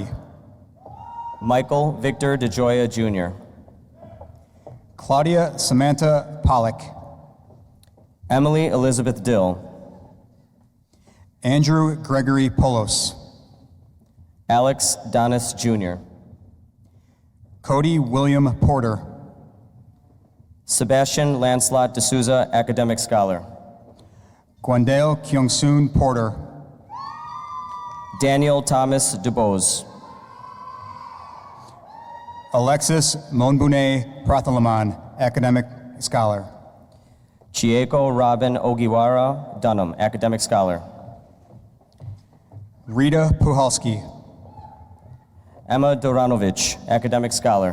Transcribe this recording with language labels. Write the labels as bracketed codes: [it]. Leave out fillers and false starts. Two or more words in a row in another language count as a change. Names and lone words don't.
[en] Michael Victor DeJoya Jr. Claudia Samantha Pollock. Emily Elizabeth Dill. Andrew Gregory Polos. Alex Donis Jr. Cody William Porter. Sebastian Lancelot D'Souza, Academic Scholar. Gwendale Kyung-soon Porter. Daniel Thomas DuBose. Alexis Monbune Prathalaman, Academic Scholar. Chieko Robin Ogiwara Dunham, Academic Scholar. Rita Puhalski. Emma Doranovich, Academic Scholar.